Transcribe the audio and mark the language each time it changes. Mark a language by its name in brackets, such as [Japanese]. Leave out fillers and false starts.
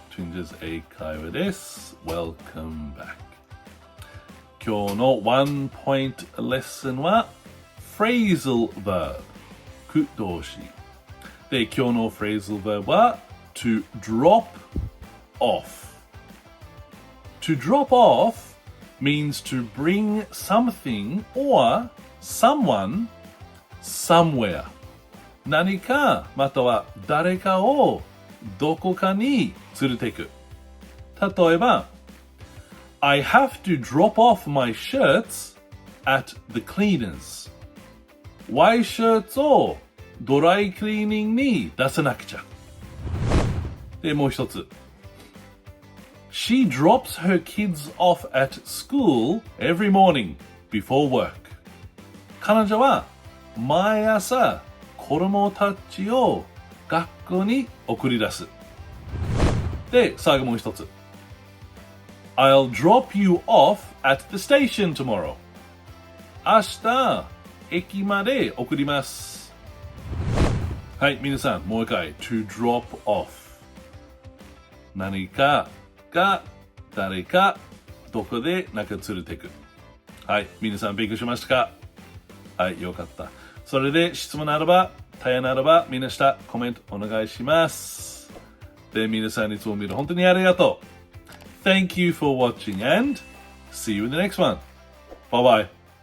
[Japanese] Twinges 英会話です。 [English] Welcome back。 [Japanese] 今日のワンポイントレッスンは Phrasal Verb 句動詞で、今日の Phrasal Verb は to drop off. [English] To drop off means to bring something or someone somewhere. [Japanese] 何かまたは誰かをどこかに連れていく。例えば [English] I have to drop off my shirts at the cleaners. [Japanese] ワイシャツをドライクリーニングに出さなくちゃ。で、もう一つ。 [English] She drops her kids off at school every morning before work. [Japanese] 彼女は毎朝子供たちを学校に送り出す。で、最後もう一つ。 [English] I'll drop you off at the station tomorrow. [Japanese] 明日、駅まで送ります。はい、皆さん、もう一回。to drop off。何かが誰かどこでなんか連れていく。はい、皆さん勉強しましたか？はい、よかった。それで質問ならば、対案ならば、みんな下コメントお願いします。で、皆さんいつも見る本当にありがとう。 [English] Thank you for watching and see you in the next one. Bye bye.